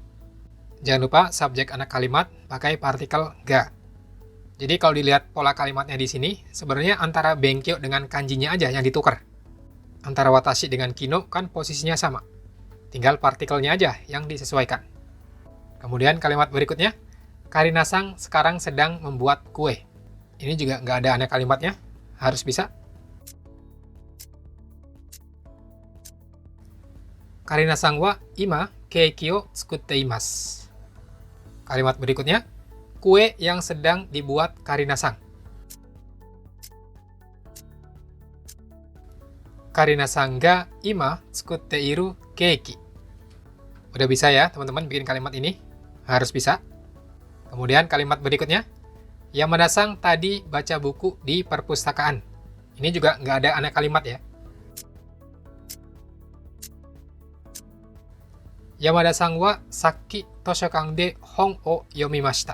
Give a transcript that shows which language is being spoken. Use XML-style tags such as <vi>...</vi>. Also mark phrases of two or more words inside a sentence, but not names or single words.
<id>Jangan lupa subjek anak kalimat pakai partikel ga. Jadi kalau dilihat pola kalimatnya di sini, sebenarnya antara benkyou dengan kanjinya aja yang ditukar. Antara watashi dengan kino kan posisinya sama. Tinggal partikelnya aja yang disesuaikan. Kemudian kalimat berikutnya, Karina-san sekarang sedang membuat kue. Ini juga nggak ada anak kalimatnya, harus bisa.</id> <ja>カリナさんは今ケーキを作っています.</ja> <id>Kalimat berikutnya, kue yang sedang dibuat Karina-san.</id> <ja>カリナさんが今作っているケーキ.</ja> <id>Udah bisa ya teman-teman bikin kalimat ini? Harus bisa. Kemudian kalimat berikutnya, Yamada-san tadi baca buku di perpustakaan. Ini juga nggak ada anak kalimat ya.</id> <ja>山田さんはさっき図書館で本を読みました.</ja>